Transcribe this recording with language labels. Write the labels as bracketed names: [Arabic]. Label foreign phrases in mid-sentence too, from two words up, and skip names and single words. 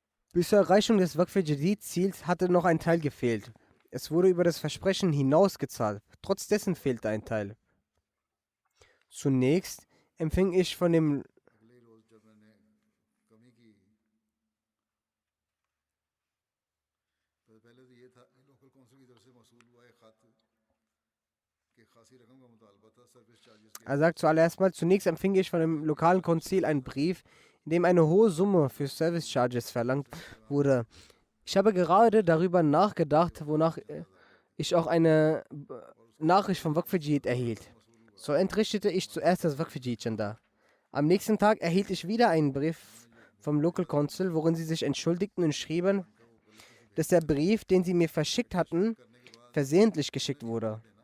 [German] Bis zur Erreichung des Waqf-e-Jadid-Ziels hatte noch ein Teil gefehlt. Es wurde über das Versprechen hinaus gezahlt. Trotz dessen fehlte ein Teil. Zunächst empfing ich von dem [Hindi] अगले रोज़ जब मैंने कमी की तो पहले तो ये था कि [English] local council [Hindi] की तरफ से मसूल हुआ एक ख़त कि खासी रकम का मुतालबा था [English] service charges [Hindi] के [German] Er sagt zuallererst mal, zunächst empfing ich von dem lokalen Konzil einen Brief, in dem eine hohe Summe für [English] Service Charges [German] verlangt wurde. Ich habe gerade darüber nachgedacht, wonach ich auch eine Nachricht vom Waqf-e-Jadid erhielt. So entrichtete ich zuerst das Waqf-e-Jadid-Chanda. Am nächsten Tag erhielt ich wieder einen Brief vom [English] Local Council, [German] worin sie sich entschuldigten und schrieben, dass der Brief, den sie mir verschickt hatten, versehentlich geschickt wurde.